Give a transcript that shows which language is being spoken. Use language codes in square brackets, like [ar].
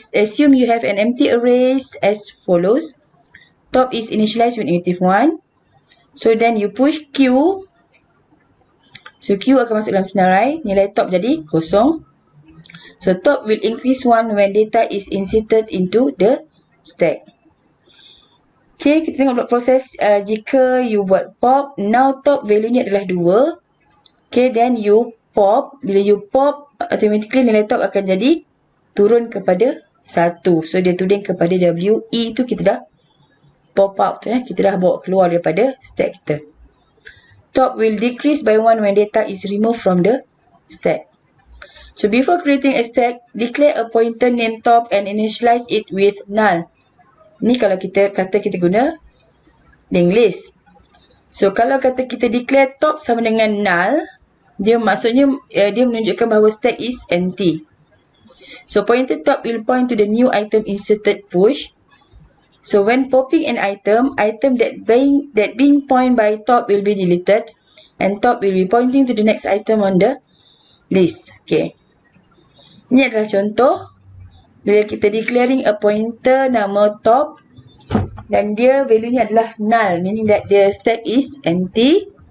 [en] Assume you have an empty array as follows. Top is initialized with -1. So then you push Q. [ms] So Q akan masuk dalam senarai. Nilai top jadi 0. [en] So top will increase 1 when data is inserted into the stack. [ms] Okay, kita tengok proses jika you buat pop. Now top value-nya adalah 2. [en] Okay, then you pop. [ms] Bila you pop, automatically nilai top akan jadi turun kepada 1. So dia tuding kepada WE tu kita dah pop out. Kita dah bawa keluar daripada stack kita. [en] Top will decrease by 1 when data is removed from the stack. So before creating a stack, declare a pointer named top and initialize it with null. [ms] Ni kalau kita kata kita guna linked list. So kalau kata kita declare top sama dengan null, dia maksudnya dia menunjukkan bahawa [en] stack is empty. So pointer top will point to the new item inserted push. So when popping an item that being point by top will be deleted and top will be pointing to the next item on the list. Okay. [ms] Ini adalah contoh bila kita declaring a pointer nama top dan dia value-nya adalah null, [en] meaning that the stack is empty.